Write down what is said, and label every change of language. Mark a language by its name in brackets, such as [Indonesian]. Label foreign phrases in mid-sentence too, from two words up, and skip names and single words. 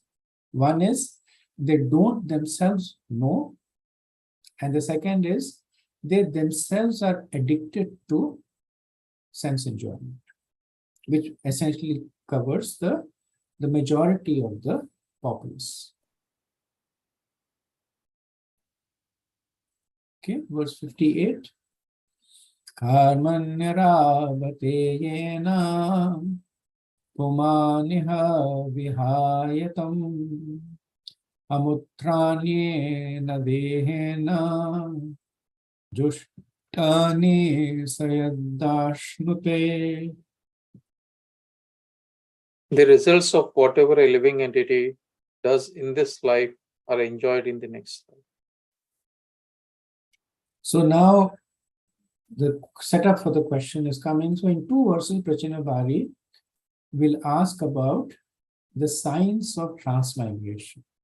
[English] One is they don't themselves know. And the second is they themselves are addicted to sense enjoyment, which essentially covers the majority of the populace. Okay, verse 58. [Sanskrit] Karmanyarabhate yena pumaniha vihayatam amutranyena dehena jushtani sayadashnute. [English] The results of whatever a living entity does in this life are enjoyed in the next life. So now the setup for the question is coming. So in two verses, Prachinabhari will ask about the signs of transmigration.